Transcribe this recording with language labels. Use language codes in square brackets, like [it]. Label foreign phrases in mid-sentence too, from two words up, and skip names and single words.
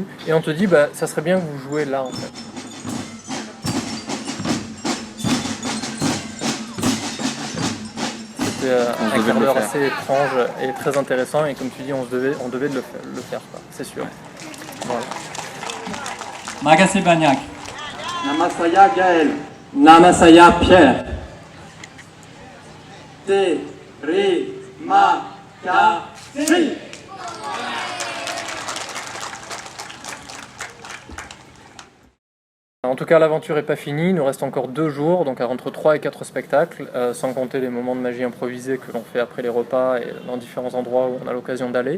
[fr] Et on te dit bah ça serait bien que vous jouiez là en fait. C'était un quart d'heure assez étrange et très intéressant et comme tu dis on devait de le faire quoi, c'est sûr. Voilà. [id] Makasih banyak. Nama saya Gael. Nama saya Pierre. Terima kasih. [fr] En tout cas, l'aventure n'est pas finie, il nous reste encore 2 jours, donc entre 3 et 4 spectacles, sans compter les moments de magie improvisés que l'on fait après les repas et dans différents endroits où on a l'occasion d'aller.